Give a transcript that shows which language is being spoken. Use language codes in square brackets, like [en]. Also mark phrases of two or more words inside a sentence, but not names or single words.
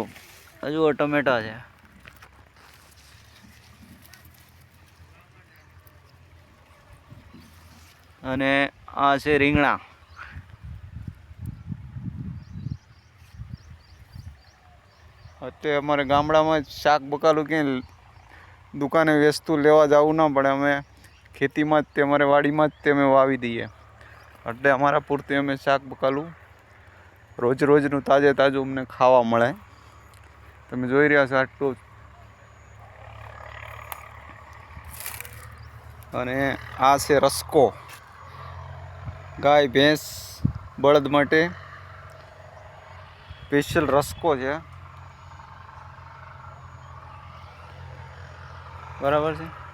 [gu] આ જુઓ ટમેટા છે। અને આ છે રીંગણા। અત્યારે અમારે ગામડામાં શાક બકાલું કે દુકાને વસ્તુ લેવા જાવું ન પડે। અમે ખેતીમાં જ તે અમારે વાડીમાં જ તે અમે વાવી દીએ એટલે અમારા પૂરતી અમે શાક બકાલું રોજ રોજનું તાજે તાજું અમને ખાવા મળે। તમે જોઈ રહ્યા છો આટલું। અને આ છે રસકો, ગાય ભેંસ બળદ માટે સ્પેશિયલ રસકો છે, બરાબર છે।